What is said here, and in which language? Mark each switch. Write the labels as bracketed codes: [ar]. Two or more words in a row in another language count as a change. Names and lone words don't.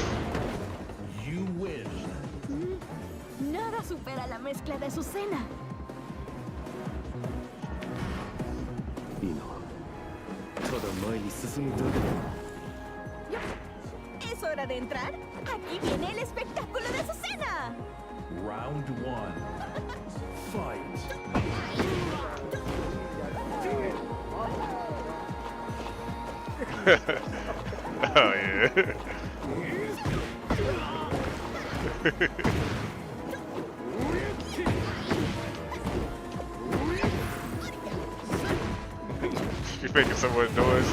[en] You win. [es] Nada supera la mezcla de su cena. [ja] いいな。ただ前に進むだけだ。 [es] ¿Es hora de entrar? Aquí viene el espectáculo de su cena. [en] Round 1. Fight. Oh yeah. She's making so much noise.